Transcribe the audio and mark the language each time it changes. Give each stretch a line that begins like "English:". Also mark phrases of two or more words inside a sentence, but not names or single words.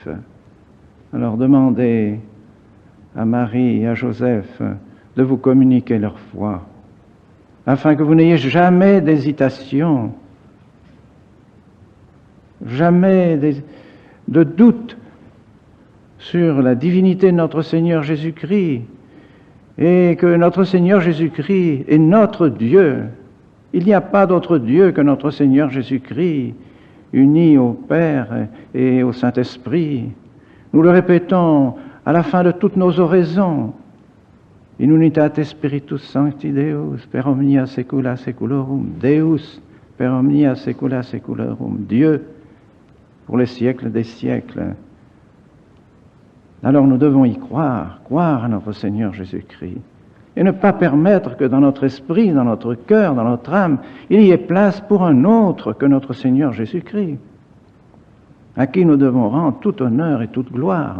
French: Alors demandez à Marie et à Joseph de vous communiquer leur foi, afin que vous n'ayez jamais d'hésitation, jamais de doute sur la divinité de notre Seigneur Jésus-Christ, et que notre Seigneur Jésus-Christ est notre Dieu. Il n'y a pas d'autre Dieu que notre Seigneur Jésus-Christ, uni au Père et au Saint-Esprit. Nous le répétons à la fin de toutes nos oraisons.
Latin: In unitate Spiritus Sancti Deus, per omnia saecula saeculorum, Deus, per omnia saecula saeculorum,
French: Dieu, pour les siècles des siècles. Alors nous devons y croire, croire à notre Seigneur Jésus-Christ, et ne pas permettre que dans notre esprit, dans notre cœur, dans notre âme, il y ait place pour un autre que notre Seigneur Jésus-Christ, à qui nous devons rendre tout honneur et toute gloire.